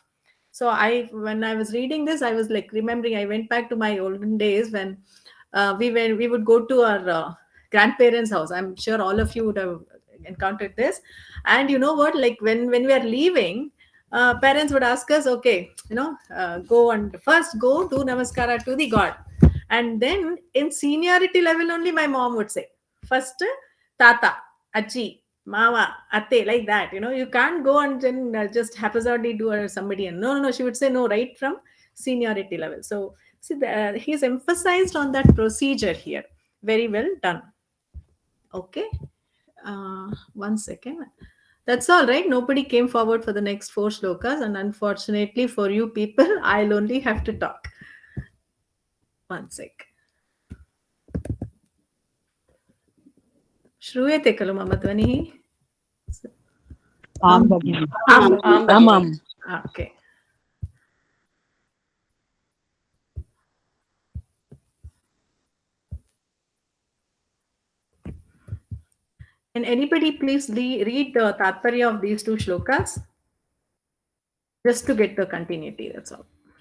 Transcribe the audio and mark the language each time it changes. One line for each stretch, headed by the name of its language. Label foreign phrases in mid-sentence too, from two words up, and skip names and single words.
English: So when I was reading this, I was like remembering, I went back to my olden days when we would go to our grandparents' house. I'm sure all of you would have encountered this. And you know what, like when we are leaving, parents would ask us, okay, go and first go do namaskara to the God. And then in seniority level only, my mom would say, first
Kannada: tata, achi, mama, atte,
English: like that. You can't go and then just haphazardly do somebody. And no, she would say no, right from seniority level. So see, he's emphasized on that procedure here. Very well done. Okay. 1 second. That's all right. Nobody came forward for the next 4 shlokas, and unfortunately for you people, I'll only have to talk. 1 sec.
Sanskrit: Shruyate kalu mama dhvanihi? Amam.
English: Okay. Can anybody please read the tatparya of these 2 shlokas? Just to get the continuity, that's all.